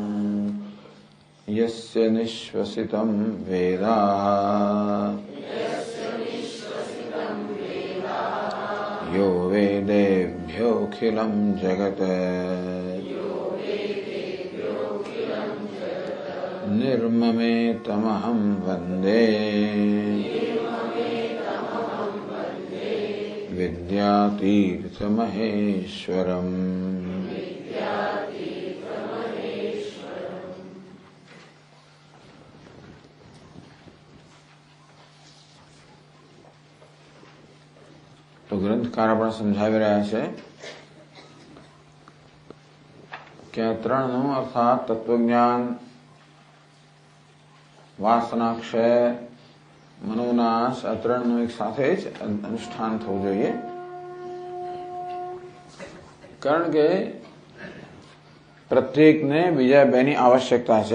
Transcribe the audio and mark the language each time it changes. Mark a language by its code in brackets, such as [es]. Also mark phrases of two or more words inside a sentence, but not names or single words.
[sa] यस्य निःश्वसितं वेदा यो वेदेभ्योऽखिलं जगत् निर्ममेतमहं वन्दे विद्यातीर्थमहेश्वरम्। [gu] तो ग्रंथकार આપણે સમજાવી રહ્યા છે કે ત્રણનું અર્થાત તત્વજ્ઞાન, વાસનાક્ષય, મનોનાશ આ ત્રણનું એક સાથે જ અનુષ્ઠાન થવું જોઈએ. કારણ કે પ્રત્યેકને બીજા બેની આવશ્યકતા છે.